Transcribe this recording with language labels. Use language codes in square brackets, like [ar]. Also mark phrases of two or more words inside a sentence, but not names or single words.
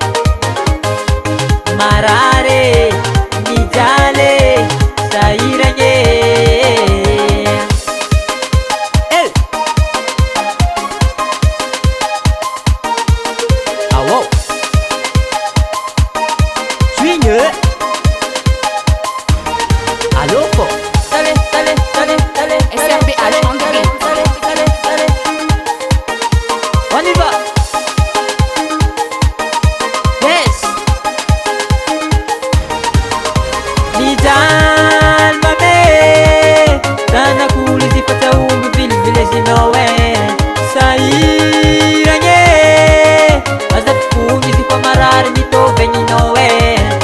[mg] Marary mijaly sahiragny e. Awo swingue aloko [es] dale dale dale dale [en] SRBH on the beat. [es] dale dale dale. [fr] On y va. [en] Yes. [mg] Mijaly mandeha zanak'olo izy fa tsaomby vilivilezinao e. Sahiragny e azafony izy fa marary mitovy agninao e.